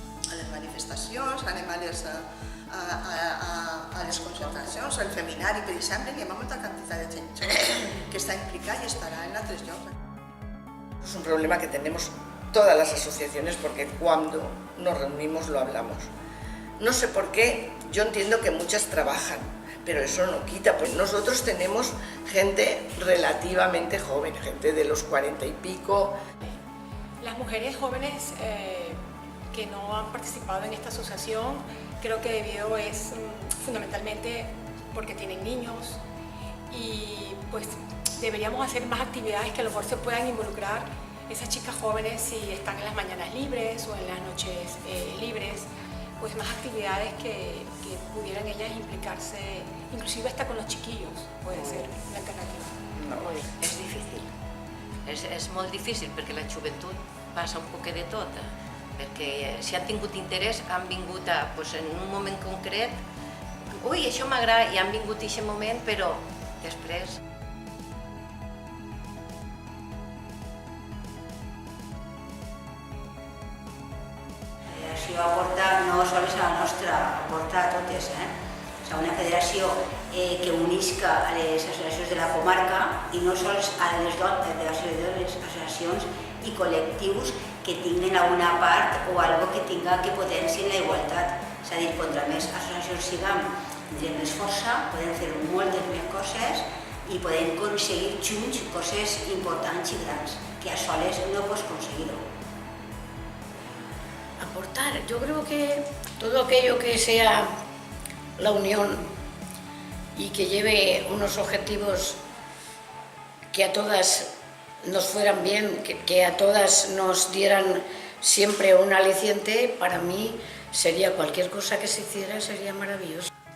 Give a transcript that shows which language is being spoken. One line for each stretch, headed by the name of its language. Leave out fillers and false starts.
Catalan: les manifestacions, anem a les concentracions, al feminari, per exemple, hi ha molta quantitat de gent jove que està implicada i estarà en altres llocs.
Spanish: Es un problema que tenemos todas las asociaciones porque cuando nos reunimos lo hablamos. No sé por qué, yo entiendo que muchas trabajan, pero eso no quita, pues nosotros tenemos gente relativamente joven, gente de los 40 y pico. Las mujeres jóvenes que no han participado en esta asociación, creo que debido es fundamentalmente porque tienen niños y pues deberíamos hacer más actividades que a lo mejor se puedan involucrar esas chicas jóvenes si están en las mañanas libres o en las noches libres, pues más actividades que pudieran ellas implicarse, inclusive hasta con los chiquillos, puede ser una alternativa. No.
Catalan: És difícil, és molt difícil perquè la joventut passa un poc de tot, perquè si han tingut interès han vingut en un moment concret, ui, això m'agrada, i han vingut en aquest moment, però després... La federació aporta no sols a la nostra, aporta a totes. O sigui, una federació que unisca a les associacions de la comarca i no sols a les associacions i col·lectius que tinguin alguna part o algo que tinga que potenciar la igualtat. És a dir, contra més associacions siguem, tindrem més força, podem fer moltes més coses i podem aconseguir junts coses importants i grans, que a soles no pots aconseguir-ho.
Spanish: Aportar, yo creo que todo aquello que sea la unión y que lleve unos objetivos que a todas nos fueran bien, que a todas nos dieran siempre un aliciente, para mí sería cualquier cosa que se hiciera, sería maravilloso.